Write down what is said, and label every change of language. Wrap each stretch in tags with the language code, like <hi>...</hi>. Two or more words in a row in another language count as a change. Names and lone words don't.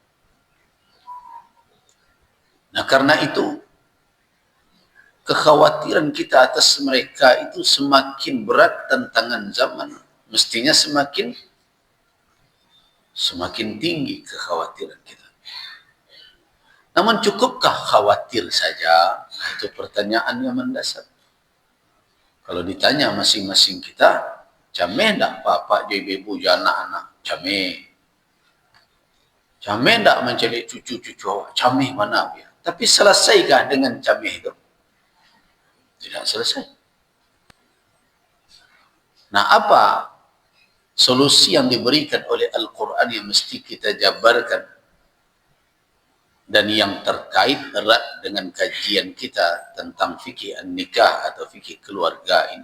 <id>Nah, karena itu kekhawatiran kita atas mereka itu semakin berat tantangan zaman, mestinya semakin tinggi kekhawatiran kita. Namun cukupkah khawatir saja? Nah, itu pertanyaan yang mendasar. Kalau ditanya masing-masing kita, cameh enggak bapak, ibu, anak-anak? Cameh.</id> <min>Cameh enggak mencelik cucu-cucu awak? Cameh mana dia?</min> <id>Tapi selesaikah dengan cameh itu? Tidak selesai. Nah, apa solusi yang diberikan oleh Al-Quran yang mesti kita jabarkan dan yang terkait erat dengan kajian kita tentang fikih an-nikah atau fikih keluarga ini?</id>